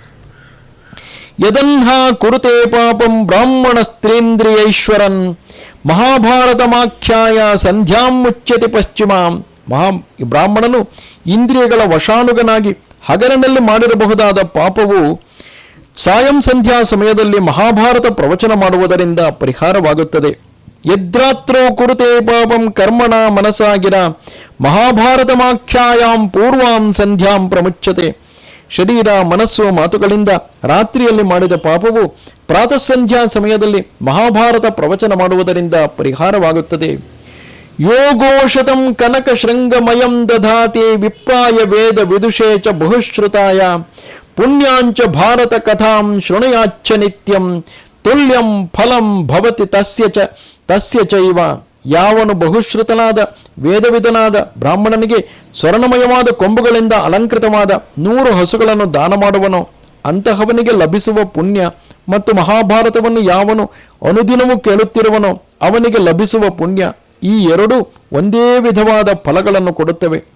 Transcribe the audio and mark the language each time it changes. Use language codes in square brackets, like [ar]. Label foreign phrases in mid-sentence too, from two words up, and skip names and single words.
[sa] ಯದನ್ಹಾ ಕುರುತೆ ಪಾಪಂ ಬ್ರಾಹ್ಮಣ ಸ್ತ್ರೀಂದ್ರಿಯೈಶ್ವರನ್ ಮಹಾಭಾರತಮಾಖ್ಯಾಯ ಸಂಧ್ಯಾಂ ಮುಚ್ಯತಿ ಪಶ್ಚಿಮಾಂ. [kn] ಬ್ರಾಹ್ಮಣನು ಇಂದ್ರಿಯಗಳ ವಶಾನುಗನಾಗಿ ಹಗಲಿನಲ್ಲಿ ಮಾಡಿರಬಹುದಾದ ಪಾಪವು ಸಾಯಂ ಸಂಧ್ಯಾ ಸಮಯದಲ್ಲಿ ಮಹಾಭಾರತ ಪ್ರವಚನ ಮಾಡುವುದರಿಂದ ಪರಿಹಾರವಾಗುತ್ತದೆ. [sa] ಯದ್ರಾತ್ರೌ ಕುರುತೆ ಪಾಪಂ ಕರ್ಮಣ ಮನಸಾಗಿರ ಮಹಾಭಾರತಮಾಖ್ಯಾಯಾಂ ಪೂರ್ವಾಂ ಸಂಧ್ಯಾಂ ಪ್ರಮುಚ್ಯತೆ. [kn] ಶರೀರ, ಮನಸ್ಸು, ಮಾತುಗಳಿಂದ ರಾತ್ರಿಯಲ್ಲಿ ಮಾಡಿದ ಪಾಪವು ಪ್ರಾತಃ ಸಂಧ್ಯಾ ಸಮಯದಲ್ಲಿ ಮಹಾಭಾರತ ಪ್ರವಚನ ಮಾಡುವುದರಿಂದ ಪರಿಹಾರವಾಗುತ್ತದೆ. [sa] ಯೋಗೋಷತಂ ಕನಕ ಶೃಂಗಮಯಂ ದಧಾತಿ ವಿಪ್ರಾಯ ವೇದ ವಿದುಷೇ ಚ ಬಹುಶ್ರುತಾಯ ಪುಣ್ಯಾಂಚ ಭಾರತ ಕಥಾಂ ಶೃಣುಯಾಚ್ಚ ನಿತ್ಯಂ ತುಲ್ಯಂ ಫಲಂ ಭವತಿ ತಸ್ಯ ಚೈವ. [kn] ಯಾವನು ಬಹುಶ್ರುತನಾದ ವೇದವಿದನಾದ ಬ್ರಾಹ್ಮಣನಿಗೆ ಸ್ವರ್ಣಮಯವಾದ ಕೊಂಬುಗಳಿಂದ ಅಲಂಕೃತವಾದ 100 ಹಸುಗಳನ್ನು ದಾನ ಮಾಡುವನೋ ಅಂತಹವನಿಗೆ ಲಭಿಸುವ ಪುಣ್ಯ ಮತ್ತು ಮಹಾಭಾರತವನ್ನು ಯಾವನು ಅನುದಿನವೂ ಕೇಳುತ್ತಿರುವನೋ ಅವನಿಗೆ ಲಭಿಸುವ ಪುಣ್ಯ, ಈ ಎರಡೂ ಒಂದೇ ವಿಧವಾದ ಫಲಗಳನ್ನು ಕೊಡುತ್ತವೆ.